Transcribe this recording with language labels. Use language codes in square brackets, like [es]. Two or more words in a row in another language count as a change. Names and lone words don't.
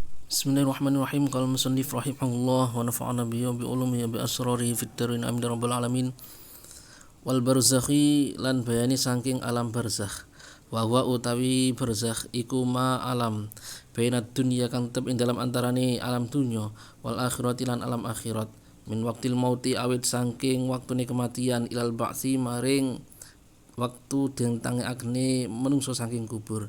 [ar] بسم الله الرحمن الرحيم. قال المصنف رحمه الله ونفعنا به وبعلومه بأسراره في الدارين آمين يا رب العالمين. والبرزخ [jv] lan bayani saking alam barzakh. [ar] وهو [jv] utawi barzakh iku ma alam [ar] بين الدنيا [jv] kang tetep ing dalam antarane alam dunya [ar] والآخرة [jv] lan alam akhirat. [ar] من وقت الموت [jv] awit saking waktune kematian [ar] إلى البعث [jv] maring waktu den tangekne menungso saking kubur.